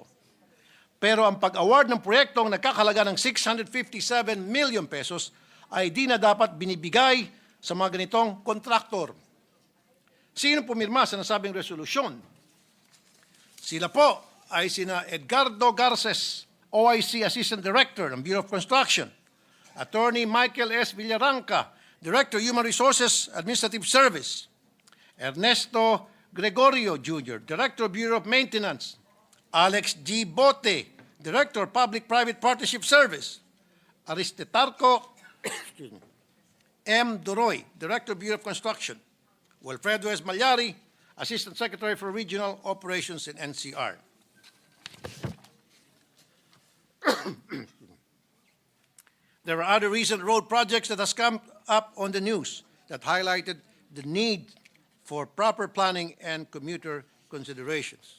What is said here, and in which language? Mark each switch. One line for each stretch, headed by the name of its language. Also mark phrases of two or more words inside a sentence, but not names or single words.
Filipino: Pero ang pag-award ng proyektong nagkakalaga ng 657 million pesos ay di na dapat binibigay sa mga ganitong kontraktor. Sino pumirma sa nasabing resolusyon? Sila po ay sina Edgardo Garces, OIC Assistant Director ng Bureau of Construction, Attorney Michael S. Villaranca, Director Human Resources Administrative Service, Ernesto Gregorio Jr., Director Bureau of Maintenance, Alex G. Bote, Director Public-Private Partnership Service, Aristetarco M. Duroy, Director Bureau of Construction, Wilfredo S. Malyari, Assistant Secretary for Regional Operations in NCR.
English: There are other recent road projects that has come up on the news that highlighted the need for proper planning and commuter considerations.